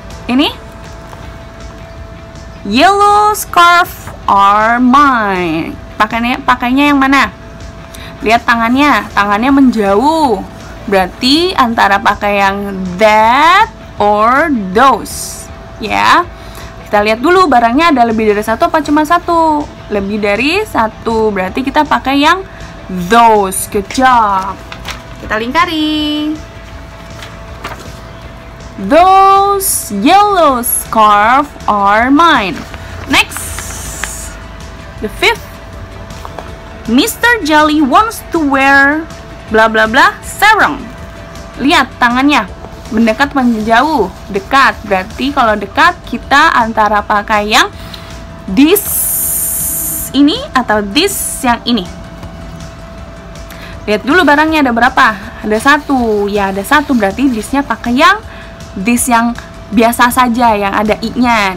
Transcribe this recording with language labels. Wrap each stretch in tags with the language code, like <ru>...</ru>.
<en>Ini yellow scarf are mine.</en> <id>Pakainya yang mana? Lihat tangannya menjauh. Berarti antara pakai yang that or those ya. Kita lihat dulu barangnya ada lebih dari satu apa cuma satu? Lebih dari satu, berarti kita pakai yang those.</id> <en>Good job.</en> <id>Kita lingkari.</id> <en>Those yellow scarf are mine. Next, the fifth. Mr. Jelly wants to wear bla bla bla sarung.</en> <id>Lihat tangannya mendekat menjauh, dekat. Berarti kalau dekat kita antara pakai yang this ini atau this yang ini. Lihat dulu barangnya ada berapa? Ada satu. Ya, ada satu, berarti thisnya pakai yang this yang biasa saja yang ada i-nya.</id>